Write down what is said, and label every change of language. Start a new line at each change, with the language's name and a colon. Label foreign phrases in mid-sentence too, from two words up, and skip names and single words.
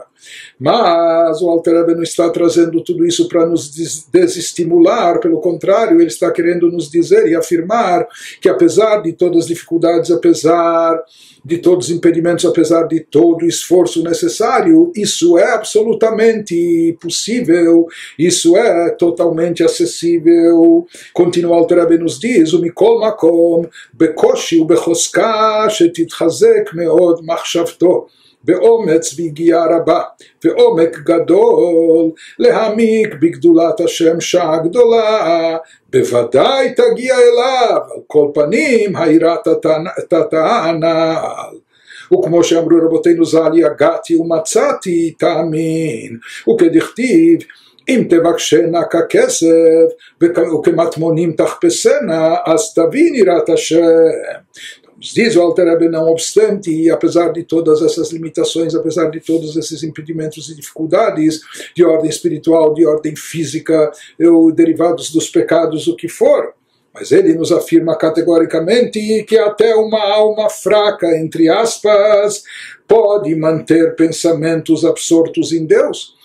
Portuguese: Mas o Alter Rebbe não está trazendo tudo isso para nos desestimular, pelo contrário, ele está querendo nos dizer e afirmar que apesar de todas as dificuldades, apesar de todos os impedimentos, apesar de todo o esforço necessário, isso é absolutamente possível, isso é totalmente acessível. Continua o Alter Rebbe nos diz,
Hebrew: ומכל מקום, בקושי ובחוזקה שתתחזק מאוד מחשבתו, באומץ והגיעה רבה, ועומק גדול, להעמיק בגדולת השם שעה גדולה, בוודאי תגיע אליו, על כל פנים היראת הנעל. וכמו שאמרו רבותינו ז"ל, יגעתי ומצאתי תאמין, וכדכתיב, אם תבקשנה ככסף, וכמטמונים תחפשנה, אז תבין יראת השם.
Portuguese: Diz o Alter Rebbe, não obstante, e apesar de todas essas limitações, apesar de todos esses impedimentos e dificuldades de ordem espiritual, de ordem física, ou derivados dos pecados, o que for, mas ele nos afirma categoricamente que até uma alma fraca, entre aspas, pode manter pensamentos absortos em Deus.